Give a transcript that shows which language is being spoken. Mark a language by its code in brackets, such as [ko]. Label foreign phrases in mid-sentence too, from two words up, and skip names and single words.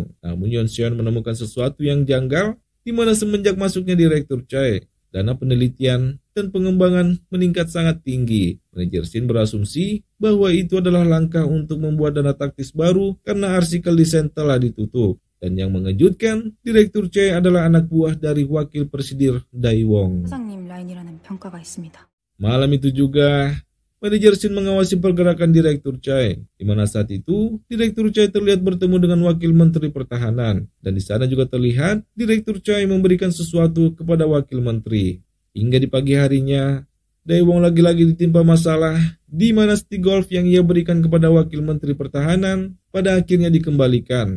[id] Namun Yoon Seon menemukan sesuatu yang janggal, di mana semenjak masuknya Direktur Chai, dana penelitian dan pengembangan meningkat sangat tinggi. Manajer Shin berasumsi bahwa itu adalah langkah untuk membuat dana taktis baru karena artikel desain telah ditutup. Dan yang mengejutkan, Direktur Chai adalah anak buah dari Wakil Presiden Dae Wong. [ko] 사장님 라인이라는 평가가 있습니다. [id] Malam itu juga, manajer Shin mengawasi pergerakan Direktur Chai, di mana saat itu Direktur Chai terlihat bertemu dengan Wakil Menteri Pertahanan, dan di sana juga terlihat Direktur Chai memberikan sesuatu kepada Wakil Menteri. Hingga di pagi harinya, Dae Wong lagi-lagi ditimpa masalah, di mana stick golf yang ia berikan kepada Wakil Menteri Pertahanan pada akhirnya dikembalikan.